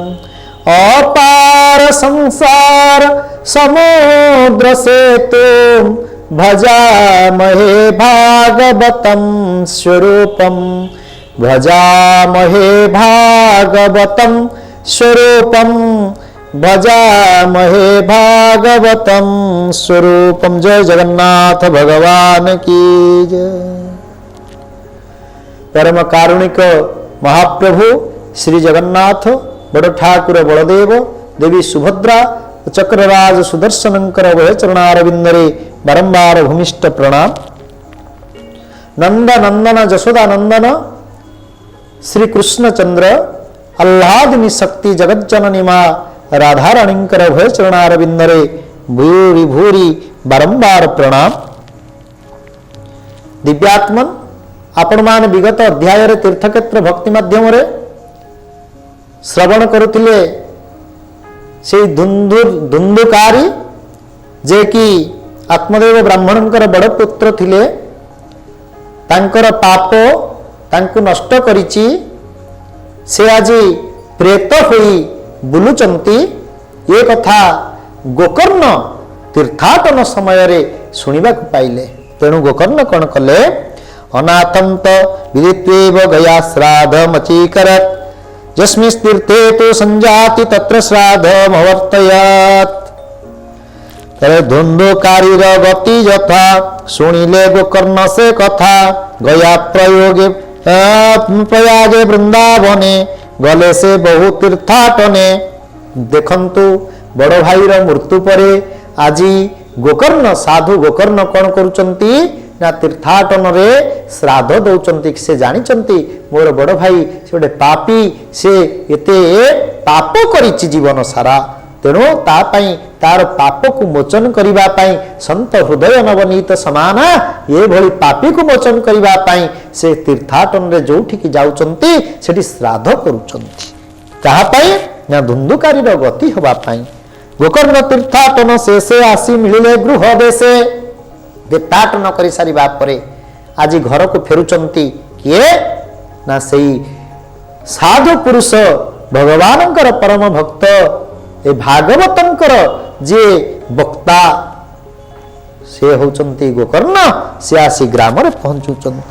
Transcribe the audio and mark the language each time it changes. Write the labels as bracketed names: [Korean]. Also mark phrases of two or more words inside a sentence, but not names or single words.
[Sanskrit] अपार संसार समुद्र सेतुं भजामहे भागवतं स्वरूपं भजामहे भागवतं स्वरूपं भजामहे भागवतं स्वरूपं। [Hindi] जय जगन्नाथ भगवान की जय। [Odia] ପରମ କାରୁଣିକ ମହାପ୍ରଭୁ ଶ୍ରୀ ଜଗନ୍ନାଥ ବଡ଼ ଠାକୁର ବଳଦେବ ଦେବୀ ସୁଭଦ୍ରା ଚକ୍ରରାଜ ସୁଦର୍ଶନଙ୍କର ବହ ଚରଣାରବିନ୍ଦରେ ବାରମ୍ବାର ଭୂମିଷ୍ଠ ପ୍ରଣାମ। ନନ୍ଦ ନନ୍ଦନ ଯଶୋଦା ନନ୍ଦନ ଶ୍ରୀ କୃଷ୍ଣଚନ୍ଦ୍ର ଆହ୍ଲାଦିନୀ ଶକ୍ତି ଜଗଜ୍ଜନନୀ ମା' ରାଧାରାଣୀଙ୍କର ଭୟ ଚରଣାରବିନ୍ଦରେ ଭୂରି ଭୂରି ବାରମ୍ବାର ପ୍ରଣାମ। ଦିବ୍ୟାତ୍ମନ ଆପଣ ମାନ ବିଗତ ଅଧ୍ୟାୟ ତୀର୍ଥକ୍ଷେତ୍ର ଭକ୍ତି ମାଧ୍ୟମ ଶ୍ରବଣ କରୁଥିଲେ ସେ ଧୁନ୍ଧୁକାରୀ ଯେ କି ଆତ୍ମଦେବ ବ୍ରାହ୍ମଣଙ୍କର ବଡ଼ ପୁତ୍ର ଥିଲେ ତାଙ୍କର ପାପ ତାଙ୍କୁ ନଷ୍ଟ କରିଛି ସେ ଆଜି ପ୍ରେତ ହୋଇ ବୁଲୁଛନ୍ତି ଏ କଥା ଗୋକର୍ଣ୍ଣ ତୀର୍ଥାଟନ ସମୟ ରେ ଶୁଣିବା ପାଇଲେ। ତେଣୁ ଗୋକର୍ଣ୍ଣ କଉଣ କଲେ [Sanskrit] अनाथं त विदित्वेव गया श्राद्धमचीकरत् यस्मिस्तीर्थे तो संजाति तत्र श्राद्धमवर्तयत्। [Odia] ତରେ ଧୁନ୍ଧୁକାରୀର ଗତି ଯଥା ଶୁଣିଲେ ଗୋକର୍ଣ୍ଣ ସେ କଥା ଗୟା ପ୍ରୟାଗେ ବୃନ୍ଦାବନେ ଗଲେ ସେ ବହୁ ତୀର୍ଥାଟନେ। ଦେଖନ୍ତୁ ବଡ଼ ଭାଇର ମୃତ୍ୟୁ ପରେ ଆଜି ଗୋକର୍ଣ୍ଣ ସାଧୁ ଗୋକର୍ଣ୍ଣ କଉଣ କରୁଛନ୍ତି ନା ତୀର୍ଥାଟନ ରେ ଶ୍ରାଦ୍ଧ ଦଉଛନ୍ତି। ସେ ଜାଣିଛନ୍ତି ମୋର ବଡ଼ ଭାଇ ସେ ଗୋଟେ ପାପୀ ସେ ଏତେ ପାପ କରିଛି ଜୀବନ ସାରା। ତେଣୁ ତାପାଇଁ ତାର ପାପ କୁ ମୋଚନ କରିବା ପାଇଁ ସନ୍ଥ ହୃଦୟ ନବନୀତ ସମାନ ଏ ଭଲି ପାପୀ କୁ ମୋଚନ କରିବା ପାଇଁ ସେ ତୀର୍ଥାଟନ ରେ ଯୋଉଠି କି ଯାଉଛନ୍ତି ସେଠି ଶ୍ରାଦ୍ଧ କରୁଛନ୍ତି। କହ ପାଇଁ ନା ଧୁନ୍ଧୁକାରୀ ଗତି ହବା ପାଇଁ। ଗୋକର୍ଣ୍ଣ ତୀର୍ଥାଟନ ଶେଷେ ଆସି ମିଳିଲେ ଗୃହ ଦେଶେ। ତୀର୍ଥାଟନ କରି ସାରିବା ପରେ ଆଜି ଘର କୁ ଫେରୁଛନ୍ତି କିଏ ନା ସେଇ ସାଧୁ ପୁରୁଷ ଭଗବାନଙ୍କର ପରମ ଭକ୍ତ ଏ ଭାଗବତଙ୍କର ଯେ ବକ୍ତା ସେ ହଉଛନ୍ତି ଗୋକର୍ଣ୍ଣ। ସେ ଆସି ଗ୍ରାମ ରେ ପହଞ୍ଚୁଛନ୍ତି।